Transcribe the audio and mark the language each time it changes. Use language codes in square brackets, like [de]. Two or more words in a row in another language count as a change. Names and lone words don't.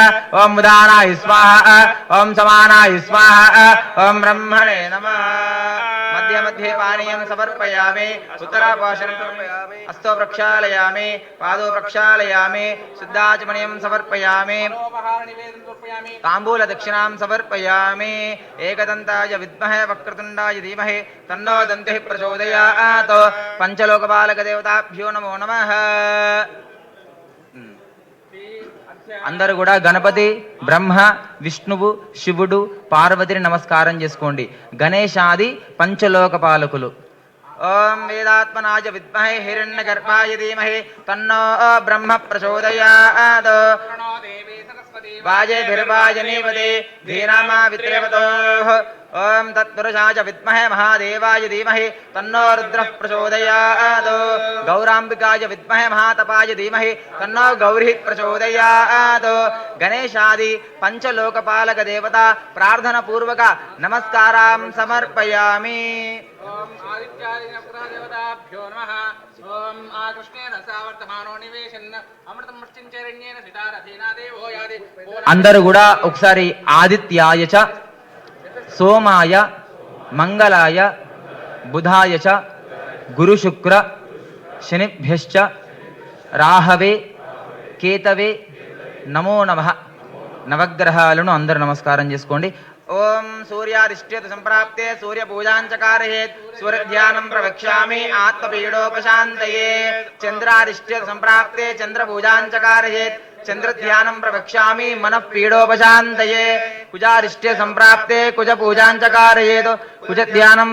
[sa] ॐ उदानाय स्वाहा ॐ समानाय स्वाहा ॐ ब्रह्मणे नमः मध्ये मध्ये पानीयं समर्पयामि उत्तरापाशनं समर्पयामि हस्तो प्रक्षालयामि पादो प्रक्षालयामि शुद्धाचमनीयं समर्पयामि ताम्बूलदक्षिणां समर्पयामि एकदन्ताय विद्महे वक्रतुण्डाय धीमहि तन्नो दन्तिः प्रचोदयात् पंचलोकपालकदेवताभ्यो नमो नमः [te] అందరూ కూడా గణపతి బ్రహ్మ విష్ణువు శివుడు పార్వతిని నమస్కారం చేసుకోండి గణేశాది పంచలోక పాలకులు [sa] ఓం వేదాత్మనాయ విద్మహే హిరణ్యగర్భాయ ధీమహి తన్నో బ్రహ్మ ప్రచోదయాత్ वाजेभिर्वाजनीपदे धीनामा वित्रेवतोः ओम तत्पुरुषाय विद्महे महादेवाय धीमहि तन्नो रुद्रः प्रचोदयात् गौराम्बिकाय विद्महे महातपाय धीमहि तन्नो गौरी प्रचोदयात् गणेशादि पंचलोकपालक देवता प्रार्थना पूर्वक नमस्कारां समर्पयामि ओम आदित्यादिनपुरादेवताभ्यो नमः ओम आकृष्णेन सावर्तमानो निवेशन् अमृतं मृत्युञ्चरण्येन सितारथेना देवो यादि [te] అందరూ కూడా ఒకసారి [sa] ఆదిత్యాయ చ సోమాయ మంగళాయ బుధాయ చ గురు శుక్ర శనిభ్యశ్చ రాహవే కేతవే నమో నమః [te] నవగ్రహాలను అందరూ నమస్కారం చేసుకోండి [sa] ओम सूर्यादिष्ट्यत संप्राप्ते सूर्य पूजांचकारयेत् सूर्य ध्यानं प्रवक्ष्यामि आत्मपीडोपशान्तये चंद्रादिष्ट्यत संप्राप्ते चंद्र पूजांचकारयेत् चंद्र ध्यानं प्रवक्ष्यामि मनः पीडोपशान्तये कुजादिष्ट्य संप्राप्ते कुज पूजांचकारयेत् कुज ध्यानं